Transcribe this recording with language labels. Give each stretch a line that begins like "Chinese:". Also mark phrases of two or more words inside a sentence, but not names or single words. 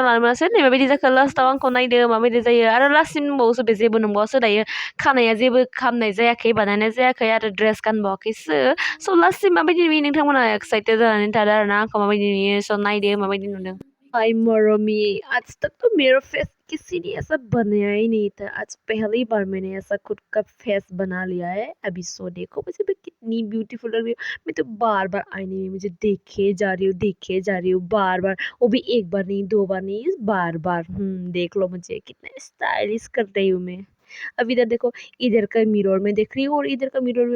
Bodo: लानो मोनासै नै माबायदि जाखो लास्टआव आंखौ नायदो माबायदि जायो आरो लास्टसिम दंबावोसो बे जेबो नंबावासो दायो खानाया जेबो खालामनाय जायाखै बानायनाय जायाखै आरो ड्रेस गानबावाखैसो स' लास्टसिम माबायदि नुयो नोंथांमोना एक्साइटेड जानानै थादो आरोना आंखौ माबायदि नुयो स' नायदो माबायदि नुदों
Hindi: हाय मरमी आज तक तो मेरा फेस किसी ने ऐसा बनाया ही नहीं था आज पहली बार मैंने ऐसा खुद का फेस बना लिया है अभी सो देखो मुझे मैं कितनी ब्यूटीफुल लग रही हूँ मैं तो बार बार आईने में मुझे देखे जा रही हूँ बार बार वो भी एक बार नहीं दो बार नहीं बार बार देख लो मुझे कितना स्टाइलिश कर रही हूँ मैं अब इधर देखो इधर का मिरर में देख रही हूँ और इधर का मिरर में